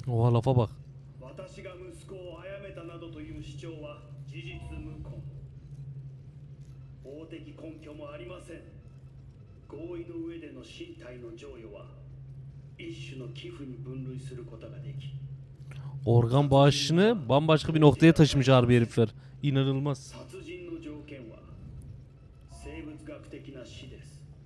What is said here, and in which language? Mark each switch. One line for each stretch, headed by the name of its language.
Turkish: Oha lafa bak.
Japanese: 私が息子を殺めたなどという主張は事実無根。法的根拠もありません。合意の上での身体の贈与は一種の寄付に分類することができ、
Turkish: Organ bağışını bambaşka bir noktaya taşımış harbi herifler. İnanılmaz.
Japanese: 殺人の条件は生物学的な死です。